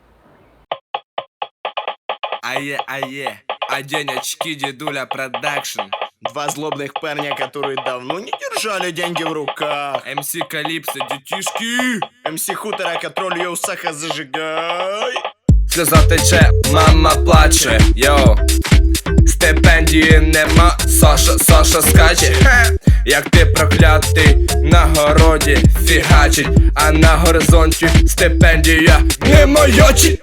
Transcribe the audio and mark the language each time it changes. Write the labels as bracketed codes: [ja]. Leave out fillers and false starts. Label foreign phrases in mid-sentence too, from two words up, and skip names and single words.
[ru] Ае, одень очки, дедуля продакшн. Два злобных парня, которые давно не держали деньги в руках. МС Калипсо, детишки. МС Хутора, контроль Саха, зажигай. [uk] Сльоза тече, мама плаче, йоу. Стипендії нема, Саша скаче. Як ти проклятий, на городі фігачить, а на горизонті стипендія не маячить.